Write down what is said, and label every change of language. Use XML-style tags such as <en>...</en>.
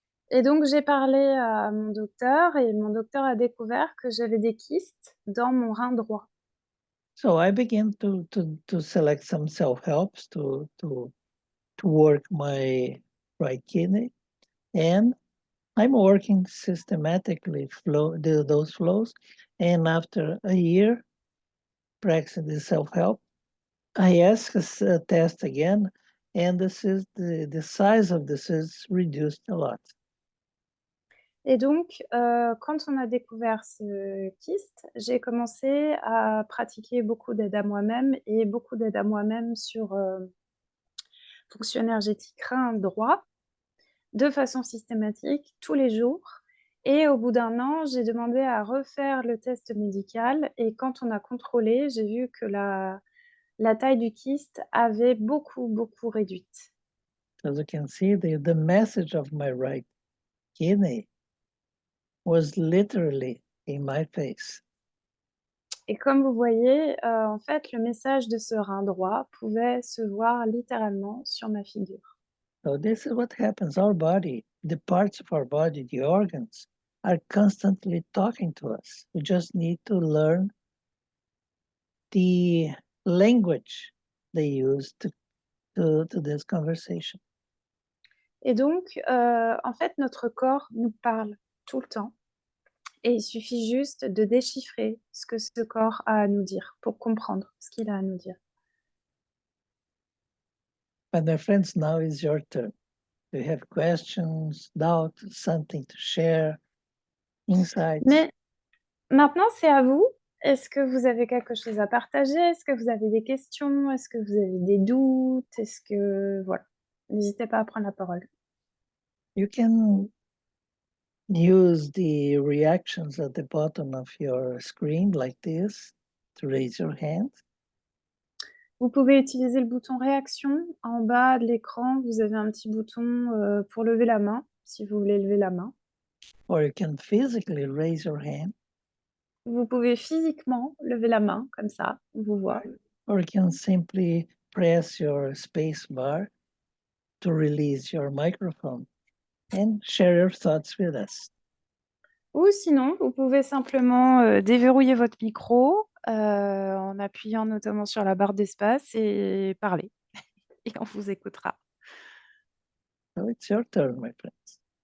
<fr>Et donc j'ai parlé à mon docteur et mon docteur a découvert que j'avais des kystes dans mon rein droit.</fr> <en>So I began to select some self-helps to work my right kidney, and I'm working systematically do those flows. And after a year practicing the self-help, I ask a test again, and the size of this is reduced a lot.</en> <fr>Et donc, quand on a découvert ce kyste, j'ai commencé à pratiquer beaucoup d'aide à moi-même et beaucoup d'aide à moi-même sur, fonction énergétique rein droit, de façon systématique, tous les jours. Et au bout d'un an, j'ai demandé à refaire le test médical et quand on a contrôlé, j'ai vu que la taille du kyste avait beaucoup, beaucoup réduite.</fr> <en>As you can see, the message of my right kidney was literally in my face.</en> <fr>Et comme vous voyez, en fait, le message de ce rein droit pouvait se voir littéralement sur ma figure.</fr> <en>So this is what happens. Our body, the parts of our body, the organs, are constantly talking to us. We just need to learn the language they use to this conversation.</en> <fr>Et donc, en fait, notre corps nous parle tout le temps et il suffit juste de déchiffrer ce que ce corps a à nous dire pour comprendre ce qu'il a à nous dire.</fr> <en>But my friends, now is your turn. Do you have questions, doubts, something to share, insights?</en> <fr>Mais maintenant, c'est à vous. Est-ce que vous avez quelque chose à partager? Est-ce que vous avez des questions? Est-ce que vous avez des doutes? Est-ce que voilà, n'hésitez pas à prendre la parole.</fr> <en>You can use the reactions at the bottom of your screen like this to raise your hand.</en> <fr>Vous pouvez utiliser le bouton réaction. En bas de l'écran, vous avez un petit bouton pour lever la main, si vous voulez lever la main.</fr> <en>Or you can physically raise your hand.</en> <fr>Vous pouvez physiquement lever la main, comme ça, on vous voit.</fr> <en>Or you can simply press your space bar to release your microphone and share your thoughts with us.</en> <fr>Ou sinon, vous pouvez simplement déverrouiller votre micro en appuyant notamment sur la barre d'espace et parler. Et on vous écoutera.</fr> <en>So it's your turn, my friends.</en>